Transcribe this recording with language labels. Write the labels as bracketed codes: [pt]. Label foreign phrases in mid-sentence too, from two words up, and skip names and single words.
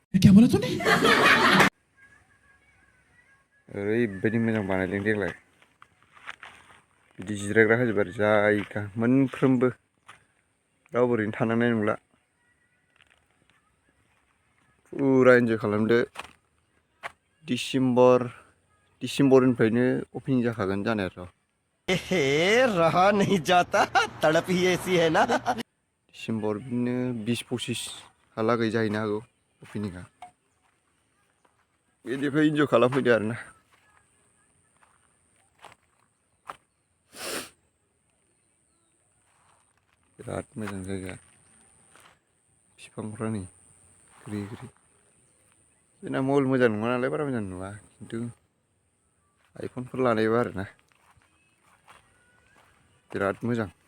[brx] ओरैबायदि मोजां बानायदों देग्लाय बिदि जिरायग्रा होजोब आरो जायगा मोनफ्रोमबो रावबो ओरैनो थानांनाय नंला फुरा इन्जय खालामदो डिसेम्बरनिफ्रायनो अपेनिं जाखागोन जानायाथ' [hi] रहा नहीं जाता तड़प ही ऐसी है ना [brx] डिसेम्बर बिदिनो 20-25 हालागै जाहैनो हागौ अपेनिंआ बेनिफ्राय इन्जय खालामफैदो आरोना बिराद मोजां जायगा बिफांफ्रा नै ग्रि ग्रि जोंना मबाइल मोजां नङा नालाय बारा मोजां नुवा खिन्थु आइफनफोर लानायबा आरोना बिराद मोजां